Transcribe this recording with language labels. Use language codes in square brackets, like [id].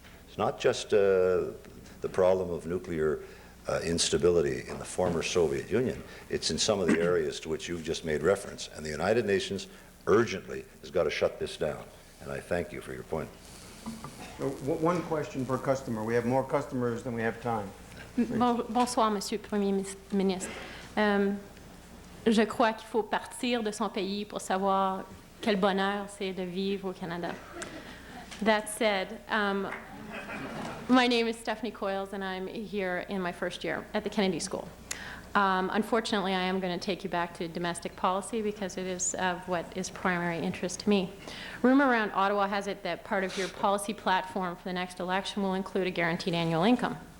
[en] It's not just the problem of nuclear instability in the former Soviet Union. It's in some of the areas to which you've just made reference, and the United Nations urgently has got to shut this down. And I thank you for your point. One question per customer. We have more customers than we have time. [fr] Bonsoir, Monsieur le Premier ministre. Je crois qu'il faut partir de son pays pour savoir quel bonheur c'est de vivre au Canada. [en] That said, my name is Stephanie Coyles, and I'm here in my first year at the Kennedy School. Unfortunately, I am going to take you back to domestic policy because it is of what is primary interest to me. Rumor around Ottawa has it that part of your policy platform for the next election will include a guaranteed annual income.